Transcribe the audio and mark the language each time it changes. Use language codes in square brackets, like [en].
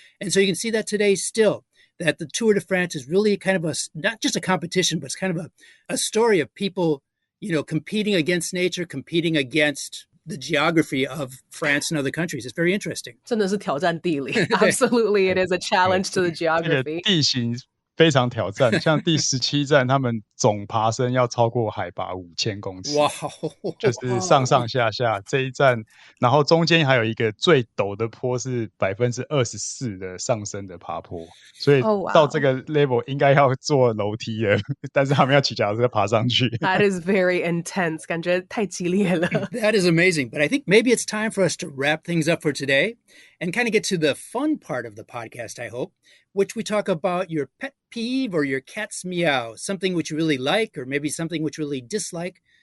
[en] And so you can see that today still, that the Tour de France is really kind of not just a competition, but it's kind of a story of people, competing against nature, competing against the geography of France and other countries. It's very interesting. [zh] 真的是挑战地理. [en] Absolutely, it is a challenge to the geography. [zh] 地形非常挑战，像第17站，他们总爬升要超过海拔5000公尺，哇，就是上上下下这一站，然后中间还有一个最陡的坡是24%的上升的爬坡，所以到这个 level 应该要坐楼梯了，但是他们要骑脚踏车爬上去。 [en] That is very intense， [zh] 感觉太激烈了。 [en] That is amazing, but I think maybe it's time for us to wrap things up for today and kind of get to the fun part of the podcast, I hope, which we talk about your pet peeve or your cat's meow, something which you really like or maybe something which you really dislike